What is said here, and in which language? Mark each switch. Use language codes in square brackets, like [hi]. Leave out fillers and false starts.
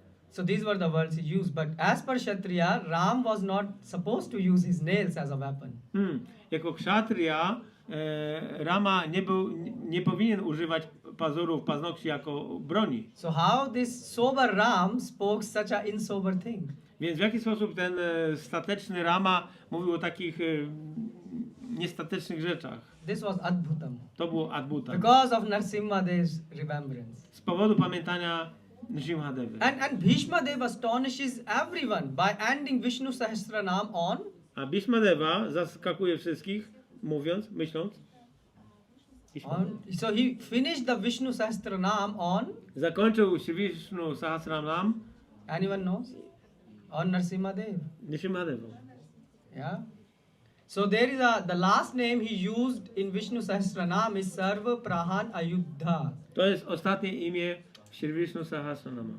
[en] So these were the words he used. But as per Kshatriya, Ram was not supposed to use his nails as a weapon. [pl] Jako kshatriya Rama nie powinien używać pazurów, paznokci jako broni. [en] So how this sober Ram spoke such a insober thing? [pl] Więc w jaki sposób ten stateczny Rama mówił o takich niestatecznych rzeczach? [en] This was Adbhutam. [pl] To było ADBUTA. [en] Because of Nrsimhadeva's remembrance. [pl] Z powodu pamiętania Nrsimhadevy. [en] And Bhishmadev astonishes everyone by ending Vishnu Sahasranam on. [pl] A Bhishmadeva zaskakuje wszystkich, myśląc. [en] So he finished the Vishnu Sahasranam on. [pl] Zakończył Vishnu Sahasranam. [en] Anyone knows? On Nrsimhadev. [pl] Nrsimhadeva. [en] Yeah. So there is the last name he used in Vishnu Sahasranam is Sarva Prahan Ayuddha. [pl] To jest ostatnie imię w Shri Vishnu Sahasranama.